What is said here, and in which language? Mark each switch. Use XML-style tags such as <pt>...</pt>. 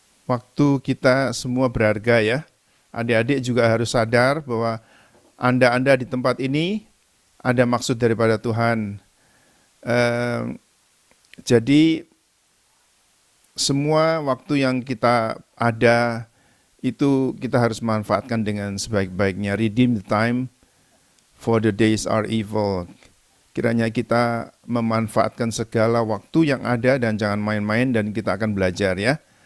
<id>Waktu kita semua berharga ya. Adik-adik juga harus sadar bahwa Anda di tempat ini ada maksud daripada Tuhan. Jadi semua waktu yang kita ada itu kita harus manfaatkan dengan sebaik-baiknya.</id> <en>Redeem the time, for the days are evil.</en> <id>Kiranya kita memanfaatkan segala waktu yang ada dan jangan main-main, dan kita akan belajar ya.</id>